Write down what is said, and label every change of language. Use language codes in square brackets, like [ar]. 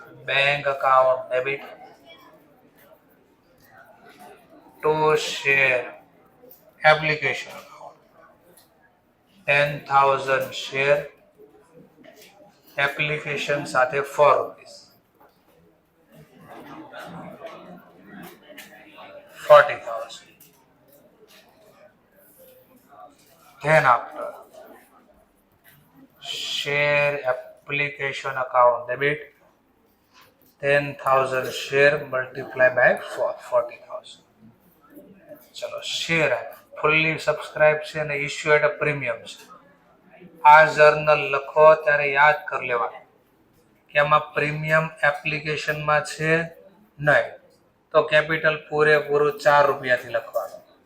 [en] Bank account debit to share application account 10,000 share application સાથે ₹4 40,000. Then after share application account debit 10,000 share multiply by 40,000. ચલો share fully subscribe છે અને issue at a premium છે. [gu] આ journal લખો ત્યારે યાદ કરી લેવાનું કે આમાં પ્રીમિયમ એપ્લિકેશનમાં છે નહીં, તો કેપિટલ પૂરેપૂરું ₹4 લખવાનું.